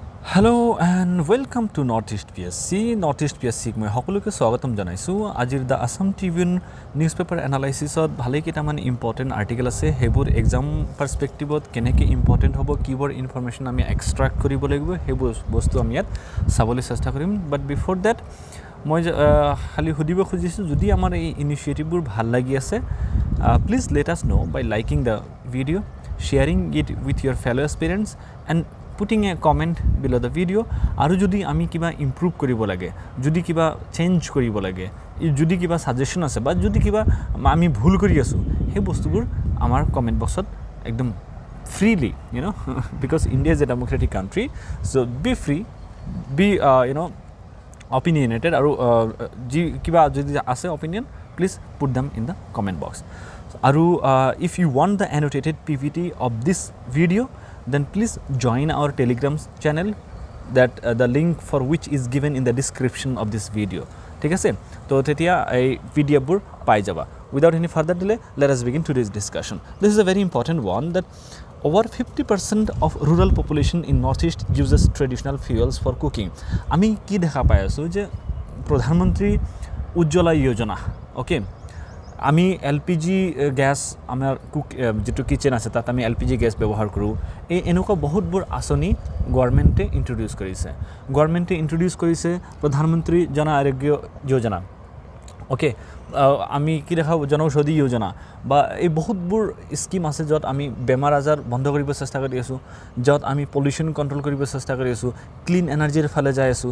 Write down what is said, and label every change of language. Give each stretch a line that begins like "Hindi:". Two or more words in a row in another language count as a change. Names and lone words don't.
English: Hello and welcome to Northeast PSC.
Assamese: Northeast PSC মই সকলোকে স্বাগতম জনাইছো। আজিৰ দা আসাম ট্ৰিবিউন
English: newspaper analysis
Assamese: ভালে কেইটামান
English: important article
Assamese: আছে। হেবোৰ
English: exam perspective
Assamese: কেনেকৈ ইম্পৰ্টেন্ট হ'ব, কিবোৰ ইনফৰমেশন আমি এক্সট্ৰাক্ট কৰিব লাগিব, হেবোৰ বস্তু আমি ইয়াত চাবলৈ চেষ্টা কৰিম।
English: But before that
Assamese: মই খালি সুধিব খুজিছোঁ, যদি আমাৰ এই ইনিচিয়েটিভবোৰ ভাল লাগি আছে,
English: please let us know by liking the video, sharing it with your fellow aspirants and putting a comment below the video.
Assamese: আৰু যদি আমি কিবা ইমপ্ৰুভ কৰিব লাগে, যদি কিবা চেঞ্জ কৰিব লাগে, যদি কিবা সাজেশন আছে বা যদি কিবা আমি ভুল কৰি আছো, সেই বস্তুবোৰ আমাৰ
English: comment box
Assamese: একদম
English: freely, you know, because India is a democratic country, so be free, be opinionated,
Assamese: আৰু যি কিবা যদি আছে opinion,
English: please put them in the comment box. Aru, if you want the annotated PPT of this video, then please join our Telegram channel, that the link for which is given in the description of this video.
Assamese: ঠিক আছে, তো তেতিয়া এই পিডিএফবোৰ পাই যাবা।
English: Without any further delay, let us begin today's discussion. This is a very important one, that over 50% of rural population in Northeast uses traditional fuels for cooking.
Assamese: আমি কি দেখা পাই আছো যে প্ৰধানমন্ত্ৰী উজ্জ্বলা যোজনা, ওকে, আমি
English: LPG gas
Assamese: আমাৰ যেটো কিচেন আছে তাত আমি
English: LPG gas
Assamese: ব্যৱহাৰ কৰোঁ। এই এনেকুৱা বহুতবোৰ আঁচনি গভৰ্ণমেণ্টে ইন্ট্ৰডিউস কৰিছে প্ৰধানমন্ত্ৰী জন আৰোগ্য যোজনা, ওকে, আমি কি দেখা জনৌষধি যোজনা বা এই বহুতবোৰ স্কিম আছে য'ত আমি বেমাৰ আজাৰ বন্ধ কৰিব চেষ্টা কৰি আছোঁ, য'ত আমি
English: pollution control
Assamese: কৰিব চেষ্টা কৰি আছোঁ,
English: clean energy
Assamese: ফালে যাই আছোঁ।